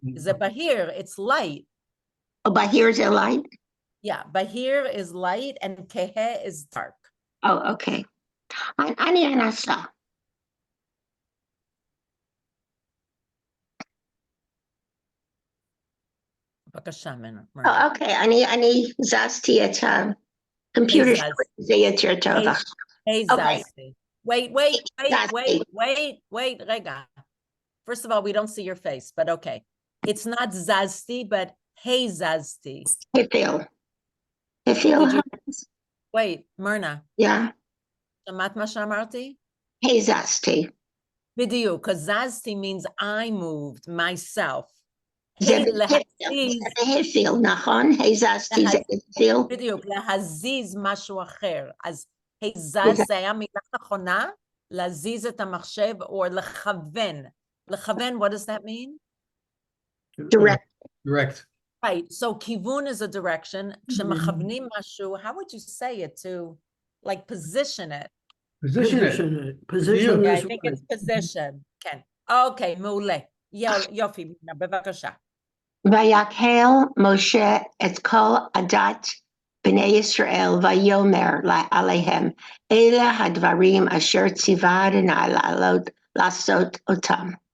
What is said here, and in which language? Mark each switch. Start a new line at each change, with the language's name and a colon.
Hebrew: זה בהיר,
English: it's light. Oh,
Hebrew: בהיר זה
English: light? Yeah, בהיר is light and כהה is dark. Oh, okay.
Hebrew: אני אנסה. בבקשה, מרנה. אוקיי, אני זזתי את הקומפיוטר שזה יותר טוב. היי זזתי.
English: Wait,
Hebrew: רגע.
English: First of all, we don't see your face, but okay. It's not zazti, but
Hebrew: hey zazti. Hefil.
English: Wait, Myrna. Yeah.
Hebrew: שמעת מה שאמרתי? Hey zazti. בדיוק,
English: because zazti means I moved myself.
Hebrew: זה hefil, נכון? Hey zazti זה hefil. בדיוק, להזיז משהו אחר. אז hey zaz זה היה מילה נכונה, להזיז את המחשב, או לכוון. לכוון,
English: what does that mean? Direct. Right, so כיוון is a direction.
Hebrew: כשמכוונים משהו,
English: how would you say it to, like, position it? Position Yeah, I think it's position.
Hebrew: כן. אוקיי, מעולה. יופי, מינה, בבקשה. ויקהל משה את כל עדת בני ישראל ויאמר עליהם, אלה הדברים אשר ציווה אדוני לעשות אותם.